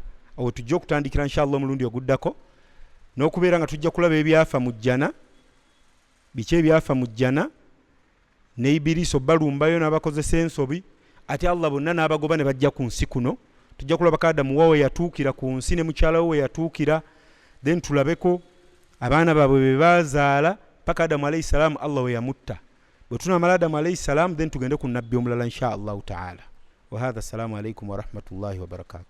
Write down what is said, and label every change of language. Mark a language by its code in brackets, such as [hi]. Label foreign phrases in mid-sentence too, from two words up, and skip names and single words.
[lg] Awo tujja okutandikira inshallah omulundi oguddako, n'okubeera nga tujja kulaba ebyafa mu jjana, biki ebyafa mu jjana, ne Ibiriisi balumbayo n'abakozesa ensobi, ate Allah bonna n'abagoba ne bajja ku nsi kuno. Tujja kulaba Adamu wawe yatuukira ku nsi ne mukyala we yatuukira, then tulabeko abaana baabwe be bazaala paka Adamu [ar] عليه السلام [lg] Allah we yamutta. Bwe tunamala Adamu [ar] عليه السلام, [lg] then tugende ku nabbi omulala [ar] إن شاء الله تعالى. وهذا، السلام عليكم ورحمة الله وبركاته.